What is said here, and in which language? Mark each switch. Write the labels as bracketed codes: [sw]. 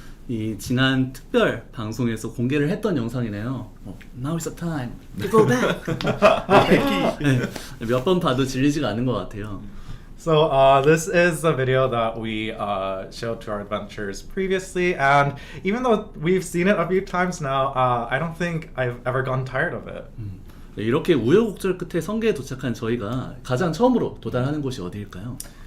[ko] 이 지난 특별 방송에서 공개를 했던 영상이네요. [en] Now is the time to go back. [ko] 네, 몇 번 봐도 질리지가 않는 것 같아요. [en] So this is the video that we showed to our adventures previously, and even though we've seen it a few times now, I don't think I've ever gotten tired of it. [ko] 네, 이렇게 우여곡절 끝에 성계에 도착한 저희가 가장 처음으로 도달하는 곳이 어디일까요?